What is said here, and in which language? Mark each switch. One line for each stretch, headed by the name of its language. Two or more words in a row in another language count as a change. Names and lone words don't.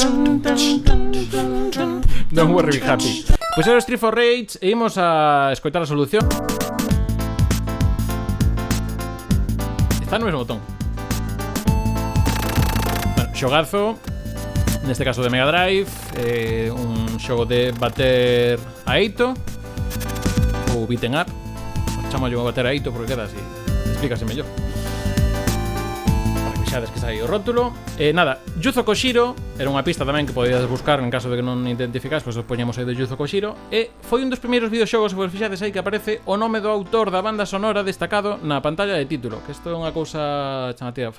English: Don't worry, be happy.
Galician: Pois era o Street for Rage e imos a escoitar a solución. Está no mesmo botón. Bueno, xogazo, neste caso de Mega Drive, un xogo de bater a Eito, ou
English: beaten up.
Galician: Chamo yo a bater a Eito porque queda así, explícase mellor. Para que xades que sai o rótulo. Nada, Yuzo Koshiro era unha pista tamén que podías buscar en caso de que non identificas, pois poñemos aí de Yuzo Koshiro, e foi un dos primeiros videoxogos, se vos fixades aí, que aparece o nome do autor da banda sonora destacado na pantalla de título, que isto é unha cousa chamativa.